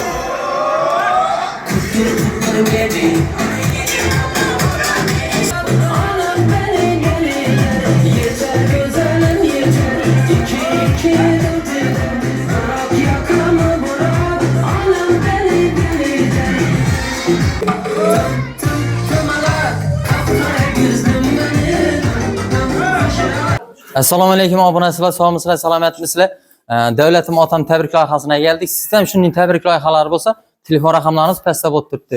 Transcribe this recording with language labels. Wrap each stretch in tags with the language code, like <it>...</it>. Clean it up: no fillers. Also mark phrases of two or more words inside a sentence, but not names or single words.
<tr>Tuttur tuttur beni. Anam beni gelin. Yeter güzelim yeter. İki bırak yakamı bırak. Anam beni gelin.</tr> <uz>Assalomu alaykum obunachilar, sog'misizlar, salomatmisizlar? Davlatim otam tabrik loyihasiga keldik. Sizda ham shunday tabrik loyihalari bo'lsa, telefon raqamlarimiz pastda bo'lib turibdi.</uz>